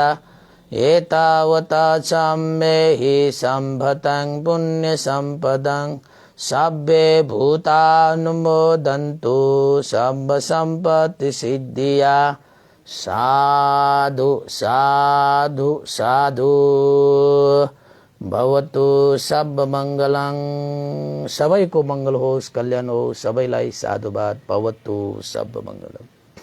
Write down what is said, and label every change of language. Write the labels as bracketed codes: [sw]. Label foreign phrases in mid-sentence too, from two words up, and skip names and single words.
[pi] एतावता छाम्येहि सम्भतं पुण्य सम्पदं सब्बे भूतानुमोदन्तु सम्भ सम्पत्ति सिद्धिया। साधु साधु साधु। भवतु सब मङ्गलं। [ne] सबैको मङ्गल होस्, कल्याण होस्, सबैलाई साधुवाद। [pi] भवतु सब मङ्गलम्।